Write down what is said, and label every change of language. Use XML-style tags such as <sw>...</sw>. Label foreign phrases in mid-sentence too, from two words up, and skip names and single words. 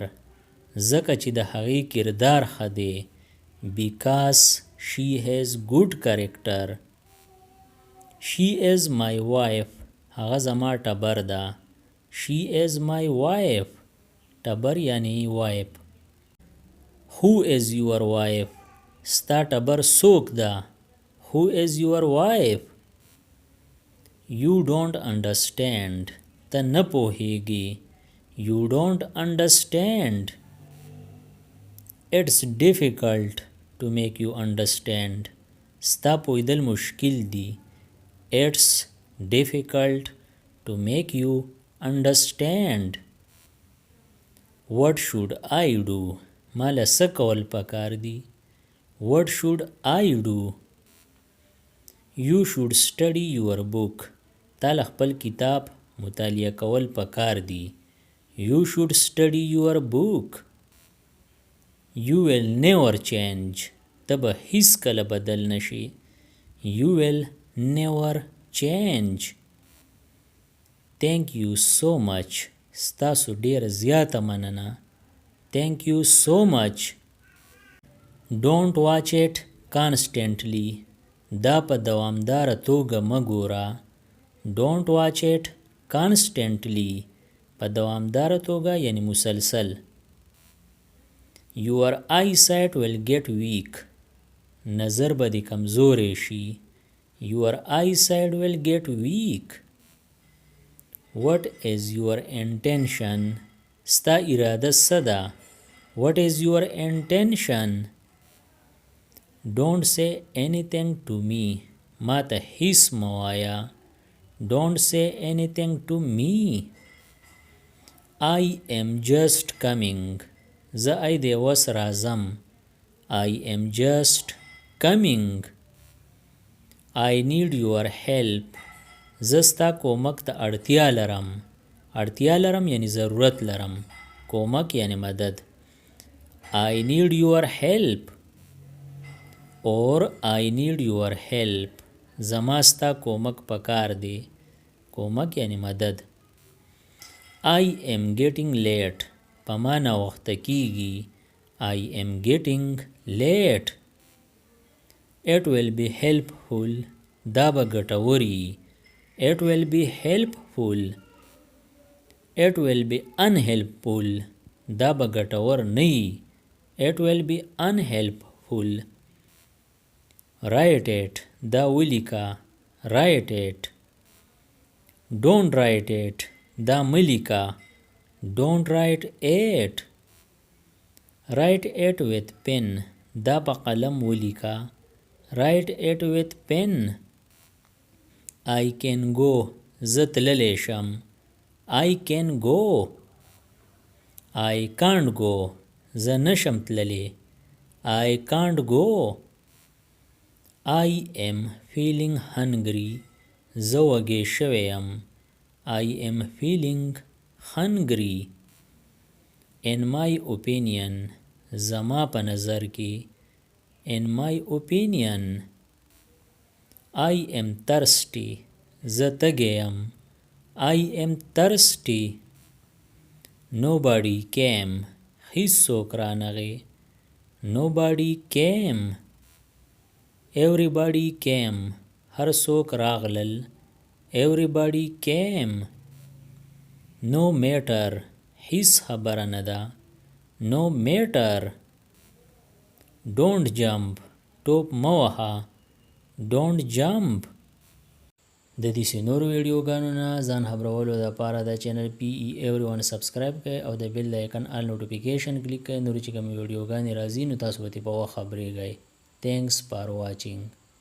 <ps>ځکه چې د هغې کردار ښه دی.</ps> <en>Because she has good character. She is my wife.</en> <ps>هغه زما ټبر ده.</ps> <en>She is my wife.</en> <ps>ټبر یعنی</ps> <en>wife. Who is your wife?</en> <ps>ستا ټبر څوک ده؟</ps> <en>Who is your wife? You don't understand.</en> <ps>ته نه پوهیږي.</ps> <en>You don't understand. It's difficult to make you understand.</en> <ps>ستا پوهیدل مشکل دي.</ps> <en>It's difficult to make you understand. what should I do</en> <ps>مالا څه کول پکار دي</ps> <en>what should I do you should study your book</en> <ps>تاله خپل کتاب مطالعه کول پکار دي</ps> <en>you should study your book you will never change</en> <ps>ته به هیڅ کله بدل نشي</ps> <en>you will never change thank you so much</en> <ps>ستاسو ډیر زیاته مننه</ps> <en>thank you so much don't watch it constantly</en> <ps>دا په دوامداره توګه مګوره</ps> <en>don't watch it constantly</en> <ps>په دوامداره توګه یعنی مسلسل</ps> <en>your eyesight will get weak</en> <ps>نظر به دې کمزوری شي</ps> <en>your eyesight will get weak what is your intention</en> <ps>ستا اراده څه ده</ps> <en>what is your intention don't say anything to me</en> <ps>ما ته هیڅ مه وایه</ps> <en>don't say anything to me I am just coming</en> <ps>زه ای د اوس راځم</ps> <en>I am just coming I need your help</en> <ps>زه ستا کومک ته اړتیا لرم یعنی ضرورت لرم کومک یعنی مدد</ps> <en>I need your help or I need your help</en> <ps>زما ستا کومک پکار دی کومک یعنی مدد</ps> <en>I am getting late</en> <ps>په ما ناوخته کیږي</ps> <en>I am getting late it will be helpful</en> <ps>دا به ګټوري</ps> <en>it will be helpful it will be unhelpful</en> <ps>دا به ګټور نه</ps> <en>it will be unhelpful write it</en> <ps>دا ولیکه</ps> <en>write it don't write it</en> <ps>دا ملیکه</ps> <en>don't write it write it with pen</en> <ps>دا په قلم ولیکه</ps> <en>write it with pen I can go</en> <ps>زه تللی شم</ps> <en>I can go I can't go</en> <ps>زه نشم تللی</ps> <en>I can't go I am feeling hungry</en> <ps>زه وږی شوی یم</ps> <en>I am feeling hungry in my opinion</en> <ps>زما په نظر کې</ps> <en>in my opinion I am thirsty</en> <ps>زه تږی یم</ps> <en>I am thirsty nobody came</en> <ps>هیڅوک رانغی</ps> <en>nobody came everybody came هر</en> <ps>څوک راغلل</ps> <en>everybody came no matter</en> <ps>هیڅ خبره نه ده</ps> <en>no matter don't jump</en> <ps>ټوپ مه وهه</ps> <en>don't jump</en> <ps>د دې نورو ویډیوګانو نه ځان خبرولو لپاره د چینل پی ای ایوریون سبسکرایب کړئ او د</ps> <en>bell icon all notification</en> <ps>کلیک کړئ نور چې کوم ویډیوګانې راځي نو تاسو به په وخت خبرېږئ</ps> <en>thanks for watching</en>